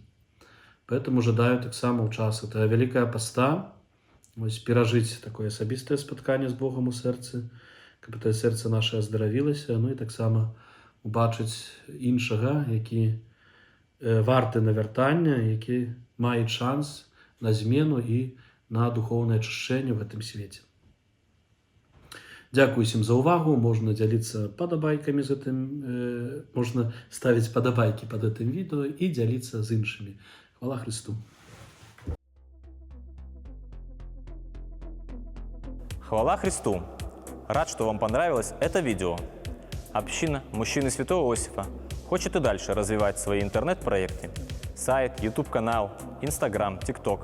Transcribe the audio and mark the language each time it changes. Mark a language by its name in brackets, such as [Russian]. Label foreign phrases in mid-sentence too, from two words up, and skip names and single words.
[Belarusian] Поэтому жадаю таксама ў час гэтага Вялікага Паста перажыць такое асабістае спатканне з Богам у сэрцы, каб гэтае сэрца наше аздаравілася, ну і таксама убачыць іншага, які варты навяртання, які мае шанс на змену і на духоўнае ачышчэнне ў гэтым свеце. Дзякуй усім за ўвагу. Можна дзяліцца падабайкамі з гэтым, можна ставіць падабайкі пад гэтым відэо і дзяліцца з іншымі. Хвала Христу! Хвала Христу! [Russian] Рад, что вам понравилось это видео. Община Мужчины Святого Иосифа хочет и дальше развивать свои интернет-проекты. Сайт, YouTube-канал, Instagram, TikTok.